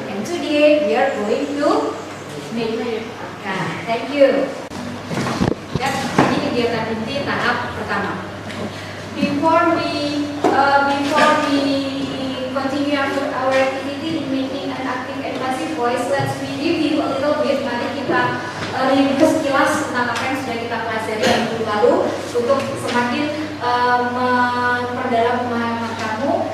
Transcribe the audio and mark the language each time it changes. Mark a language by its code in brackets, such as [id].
[en] And today we are going to make. Okay, thank you. [id] Ya, ini kegiatan inti tahap pertama. [en] Before we continue our activity in making an active and passive voice, let's review a little bit. [id] Mari kita review sekilas tentang apa yang sudah kita pelajari minggu lalu untuk semakin memperdalam pemahaman kamu.